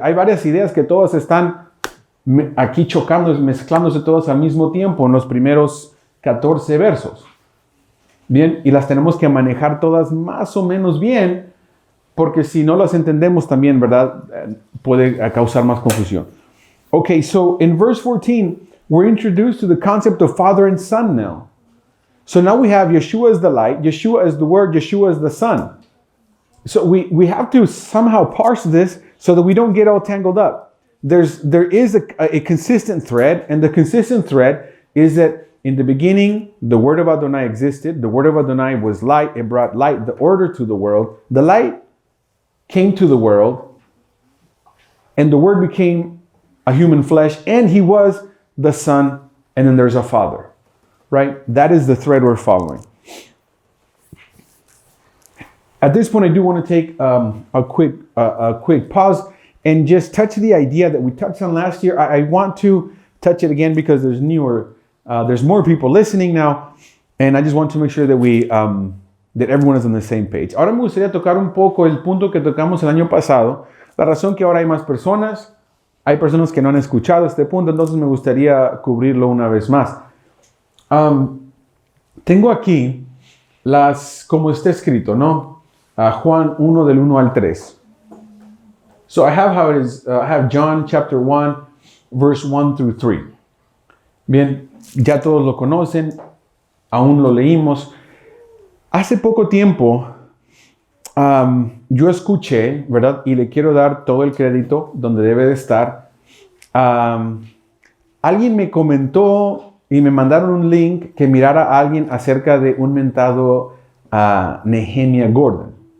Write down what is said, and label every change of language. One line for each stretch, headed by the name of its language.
Spanish: Hay varias ideas que todas están aquí chocando, mezclándose todas al mismo tiempo en los primeros 14 versos. Bien, y las tenemos que manejar todas más o menos bien, porque si no las entendemos también, ¿verdad? Puede causar más confusión.
English: Okay, so in verse 14, we're introduced to the concept of Father and Son now. So now we have Yeshua as the light, Yeshua as the Word, Yeshua as the Son. So we have to somehow parse this so that we don't get all tangled up. There is a consistent thread, and the consistent thread is that in the beginning, the Word of Adonai existed. The Word of Adonai was light. It brought light, the order to the world. The light came to the world, and the Word became a human flesh, and He was the Son, and then there's a Father, right? That is the thread we're following. At this point, I do want to take a quick pause and just touch the idea that we touched on last year. I want to touch it again because there's more people listening now, and I just want to make sure that that everyone is on the same page.
Spanish: Ahora me gustaría tocar un poco el punto que tocamos el año pasado. La razón que ahora hay más personas, hay personas que no han escuchado este punto, entonces me gustaría cubrirlo una vez más. Tengo aquí como está escrito, ¿no? Juan 1 del 1 al 3.
English: So I have how it is. I have John chapter 1, verse 1 through 3.
Spanish: Bien, ya todos lo conocen, aún lo leímos. Hace poco tiempo yo escuché, ¿verdad? Y le quiero dar todo el crédito donde debe de estar. Alguien me comentó y me mandaron un link que mirara a alguien acerca de un mentado Nehemia Gordon.